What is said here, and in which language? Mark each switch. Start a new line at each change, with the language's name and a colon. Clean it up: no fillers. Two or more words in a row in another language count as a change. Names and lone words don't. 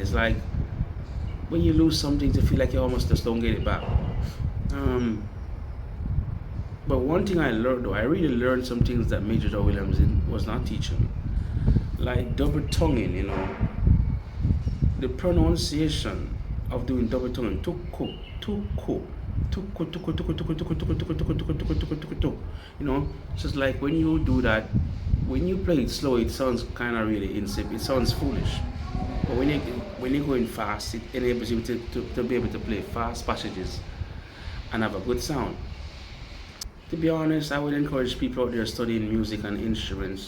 English: It's like when you lose something, to feel like you almost just don't get it back. But one thing I learned, though, I really learned some things that Major Joe Williams was not teaching me, like double tonguing. The pronunciation of doing double tonguing, tuku, tuku, tuku, tuku, tuku, tuku, tuku, tuku, tuku, tuku, tuku, tuku, tuku, tuku, tuku. It's just like when you do that, when you play it slow, it sounds kind of really insipid. It sounds foolish. But when you're going fast, it enables you to be able to play fast passages and have a good sound. To be honest, I would encourage people out there studying music and instruments.